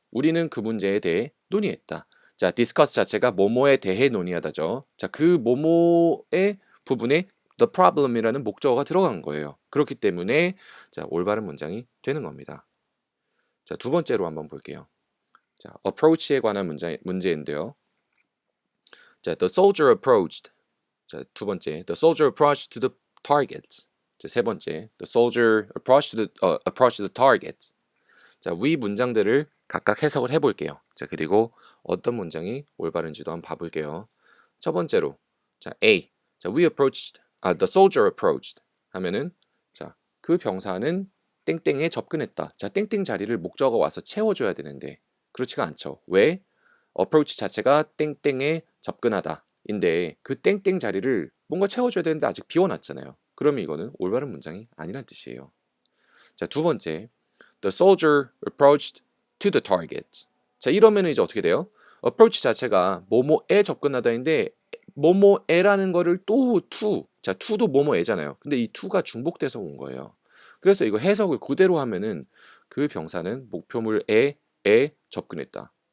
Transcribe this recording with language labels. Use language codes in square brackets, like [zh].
[ko] 우리는 그 문제에 대해 논의했다. 자, discuss 자체가 뭐뭐에 대해 논의하다죠. 자, 그 뭐뭐의 부분에 the problem이라는 목적어가 들어간 거예요. 그렇기 때문에 자, 올바른 문장이 되는 겁니다. 자, 두 번째로 한번 볼게요. 자, approach에 관한 문제인데요. [en] 자, the soldier approached. 자, [ko] 두 번째, [en] the soldier approached to the target. 자, [ko] 세 번째, [en] the soldier approached the target. [ko] 자, 위 문장들을 각각 해석을 해볼게요. 자, 그리고 어떤 문장이 올바른지도 한번 봐볼게요. 첫 번째로, 자, A. 자, [en] the soldier approached [ko] 하면은, 자, 그 병사는 땡땡에 접근했다. 자, 땡땡 자리를 목적어 와서 채워줘야 되는데, 그렇지가 않죠. 왜? approach 자체가 땡땡에 접근하다. 자리인데 그 땡땡 자리를 뭔가 채워줘야 되는데 아직 비워놨잖아요. 그러면 이거는 올바른 문장이 아니란 뜻이에요. [en] 자, [ko] 두 번째, [en] the soldier approached to the target. [ko] 자, 이러면 이제 어떻게 돼요? approach 자체가 뭐뭐에 접근하다인데 뭐뭐에라는 거를 또 to, 자, to도 뭐뭐에잖아요. 근데 이 to가 중복돼서 온 거예요. 그래서 이거 해석을 그대로 하면은 그 병사는 목표물에 접근했다.